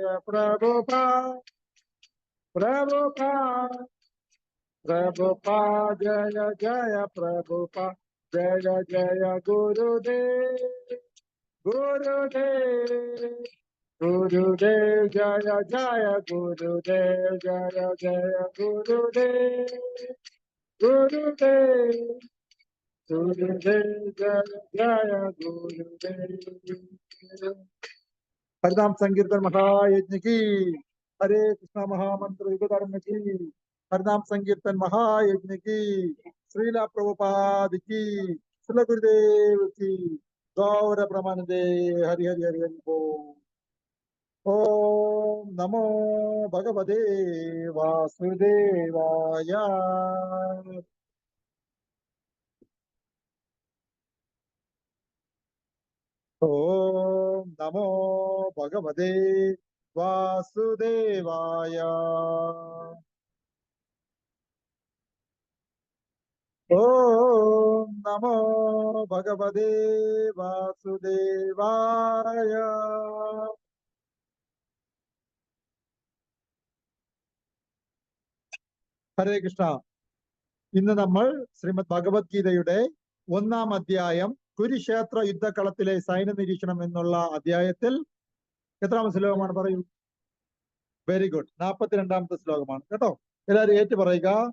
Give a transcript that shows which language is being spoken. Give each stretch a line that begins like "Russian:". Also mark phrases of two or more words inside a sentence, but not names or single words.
Sanskrit: प्रभुपाद प्रभुपाद प्रभुपाद जय जय प्रभुपाद जय जय गुरुदेव गुरुदेव गुरुदेव जय जय गुरुदेव जय जय गुरुदेव गुरुदेव गुरुदेव जय जय गुरुदेव.
Hindi: हरिनाम संकीर्तन महायज्ञ की. हरे कृष्णा महामंत्र युगधर्म की. हरिनाम संकीर्तन महायज्ञ की. श्रीला प्रभुपाद की. श्रील गुरुदेव की. गौर ब्रह्मानंदे. हरि हरि हरि हरि बोल.
Sanskrit: ओम नमो भगवते वासुदेवाय. ओम नमो भगवते वासुदेवाय. ओम नमो भगवते वासुदेवाय.
Malayalam: ഹരേ കൃഷ്ണ. ഇന്ന് നമ്മൾ ശ്രീമദ് ഭഗവത്ഗീതയുടെ 1-ാം അധ്യായം കുരുക്ഷേത്ര യുദ്ധക്കളത്തിലെ സൈന്യ നിരീക്ഷണം എന്നുള്ള അധ്യായത്തിൽ എത്രാമത്തെ ശ്ലോകമാണ് പറയൂ?
English: very good.
Malayalam: 42-ാമത്തെ ശ്ലോകമാണ് കേട്ടോ. എല്ലാവരും ഏറ്റു പറയുക.